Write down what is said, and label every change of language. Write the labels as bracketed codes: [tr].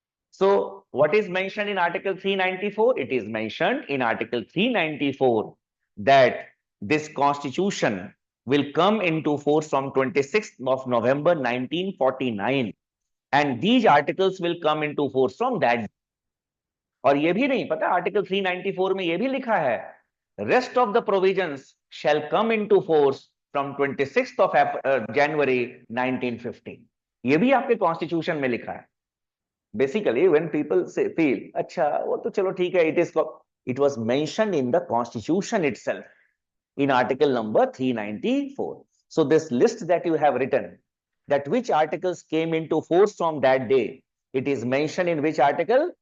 [en] So what is mentioned in Article 394? It is mentioned in Article 394 that this Constitution will come into force from 26th of November 1949, and these articles will come into force from that. [hi] और ये भी नहीं पता, article 394 में ये भी लिखा है, [en] rest of the provisions shall come into force from 26th of January 1950. [hi] ये भी आपके कॉन्स्टिट्यूशन में लिखा है. [en] Basically, when people say, feel, [hi] अच्छा वो तो चलो ठीक है, [en] it was mentioned in the Constitution itself in article number 394. So this list that you have written, that which articles came into force from that day, it is mentioned in which article?